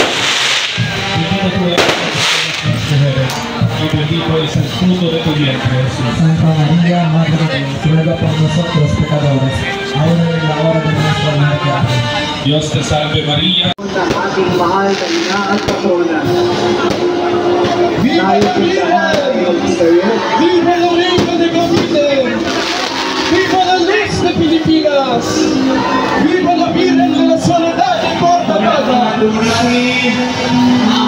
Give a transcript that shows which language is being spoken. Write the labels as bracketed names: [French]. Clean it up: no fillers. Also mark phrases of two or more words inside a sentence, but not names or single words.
[Spanish] Y bendito es el fruto de tu vientre, Jesús. Santa María, Madre de Dios, ruega por nosotros pecadores, ahora y en la hora de nuestra muerte. Dios te salve María. [Filipino] Sa ating mahal na ina at patrona. [Spanish] Viva la Virgen! Viva la Reina de Cavite! Viva la Luz de Pilipinas! Viva la Virgen de la Soledad de Porta Maga!